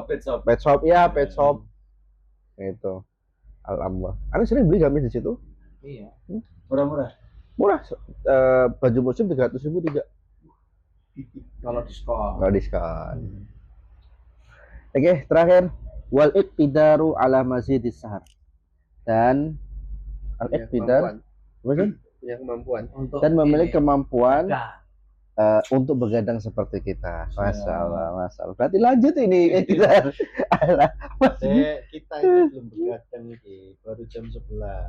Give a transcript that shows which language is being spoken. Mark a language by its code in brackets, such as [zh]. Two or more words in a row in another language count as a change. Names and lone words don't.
[en] Pet shop [id] ya, [en] pet shop. Itu. [id] Alhamdulillah. Anda sering beli gamis di situ? Iya. Murah-murah. Murah. Baju musim 300.000 tiga. Kalau diskon. Nggak diskon. Oke, terakhir [ar] والاقتدار على مزيد السهر. [id] Dan al iqtidar Punya kemampuan. Untuk dan memiliki ini. kemampuan Nah, untuk begadang seperti kita. Masya Allah. Berarti lanjut ini iqtidar. Alah, Kita itu belum begadang ini, baru jam 11.